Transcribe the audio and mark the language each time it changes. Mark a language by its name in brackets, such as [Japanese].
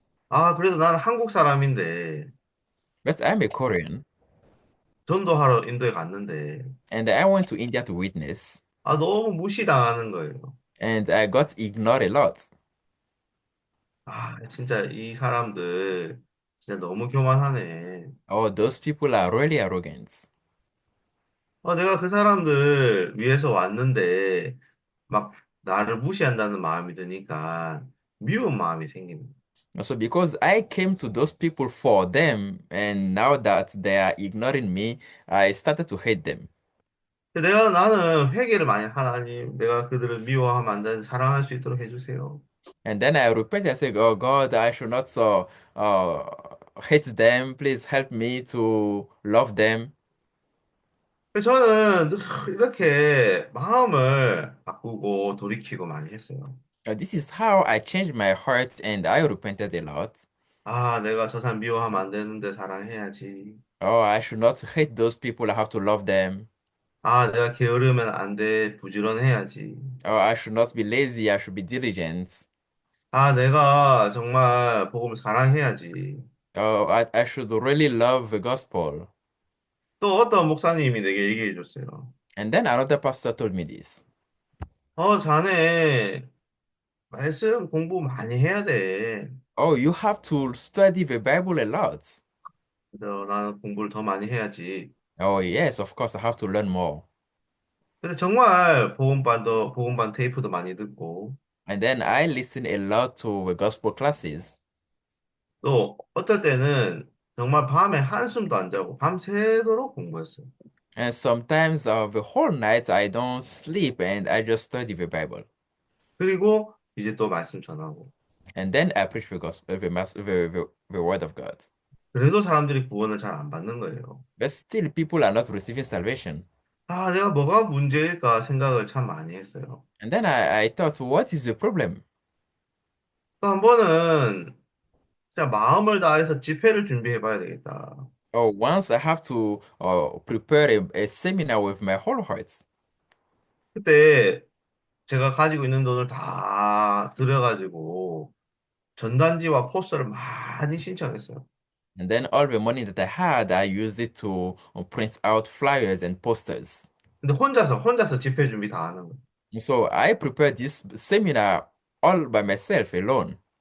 [Korean] 아 그래도 나는 한국 사람인데 [English] But I'm a Korean, [Korean] 전도하러 인도에 갔는데 [English] and I went to India to witness, [Korean] 아 너무 무시당하는 거예요. [English] and I got ignored a lot. [Korean] 아 진짜 이 사람들 진짜 너무 교만하네. [English] Oh, those people are really arrogant. [Korean] 내가 그 사람들 위해서 왔는데 막 나를 무시한다는 마음이 드니까 미운 마음이 생깁니다. [English] So because I came to those people for them, and now that they are ignoring me, I started to hate them. [Korean] 나는 회개를 많이 하나님, 내가 그들을 미워하면 안 되는 사랑할 수 있도록 해주세요. [English] And then I repented. I said, "Oh God, I should not uh, hate them. Please help me to love them." [Korean] 저는 늘 이렇게 마음을 바꾸고 돌이키고 많이 했어요. [English] This is how I changed my heart, and I repented a lot. [Korean] 아, 내가 저 사람 미워하면 안 되는데 사랑해야지. [English] Oh, I should not hate those people. I have to love them. [Korean] 아, 내가 게으르면 안 돼. 부지런해야지. [English] Oh, I should not be lazy. I should be diligent. [Korean] 아, 내가 정말 복음을 사랑해야지. [English] Oh, I should really love the gospel. [Korean] 또 어떤 목사님이 내게 얘기해 줬어요. [English] And then another pastor told me this. [Korean] 자네 말씀 공부 많이 해야 돼. [English] Oh, you have to study the Bible a lot. [Korean] 나는 공부를 더 많이 해야지. [English] Oh, yes, of course, I have to learn more. [Korean] 근데 정말 복음반 테이프도 많이 듣고, [English] And then I listen a lot to the gospel classes. [Korean] 또 어떨 때는 정말 밤에 한숨도 안 자고 밤새도록 공부했어요. [English] And sometimes the whole night I don't sleep and I just study the Bible. [Korean] 그리고 이제 또 말씀 전하고. [English] And then I preach the gospel, the word of God. [Korean] 그래도 사람들이 구원을 잘 안 받는 거예요. [English] But still people are not receiving salvation. [Korean] 아, 내가 뭐가 문제일까 생각을 참 많이 했어요. [English] And then I thought, what is the problem? [Korean] 또 한 번은 진짜 마음을 다해서 집회를 준비해 봐야 되겠다. [English] Oh, once I have to prepare a seminar with my whole heart. [Korean] 그때 제가 가지고 있는 돈을 다 들여가지고 전단지와 포스터를 많이 신청했어요. [English] And then all the money that I had, I used it to print out flyers and posters. [Korean] 근데 혼자서 집회 준비 다 하는 거예요. [English] So I prepared this seminar all by myself alone.